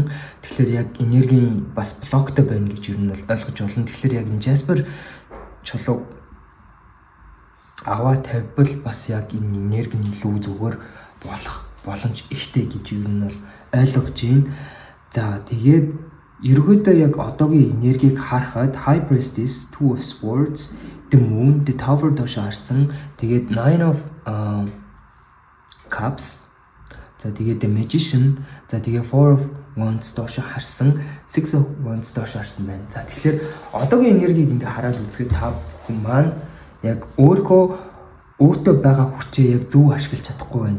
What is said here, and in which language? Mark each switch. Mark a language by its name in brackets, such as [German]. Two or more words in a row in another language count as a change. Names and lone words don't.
[Mongolian] Тэгэхээр яг энергийн бас блоктой байна гэж ер нь ойлгож болно. Тэгэхээр яг энэ Jasper чулуу аваа тавьбал бас яг энэ энерги нь илүү зүгээр болох боломж ихтэй гэж юу нь бол ойлгож байна. За тэгээд ерөөдөө яг одоогийн энергийг харахад High Priestess, Two of Swords, The Moon, The Tower доош харсан. Тэгээд Nine of Cups. За тэгээд The Magician. За тэгээд Four of Wands доош харсан. Six of Wands доош харсан байна. За тэгэхээр одоогийн энергийг ингээ хараад үзэхэд та бүхэн маань яг өөртөө байгаа хүчээ яг зөв ашиглаж чадахгүй байна.